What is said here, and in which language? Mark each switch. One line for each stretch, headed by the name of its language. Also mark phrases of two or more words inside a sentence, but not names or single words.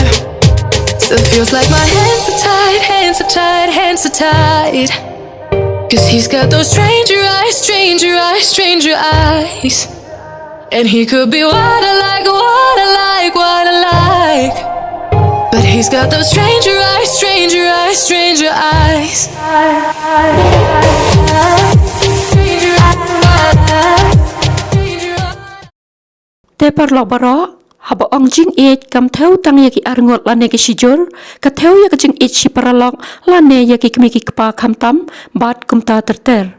English: Still feels like my hands are tied, hands are tied, hands are tied. Cause he's got those stranger eyes, stranger eyes, stranger eyes. And he could be what I like, what I like, what I like. But he's got those stranger eyes, stranger eyes, stranger eyes.
Khasi: Te parlo baro haba ong Jingieid kam theu tang yaki arngot lane ki shijur ka theu yak Jingieid shi paralok lane yaki kmiki kpa khamtam bat kumta terter.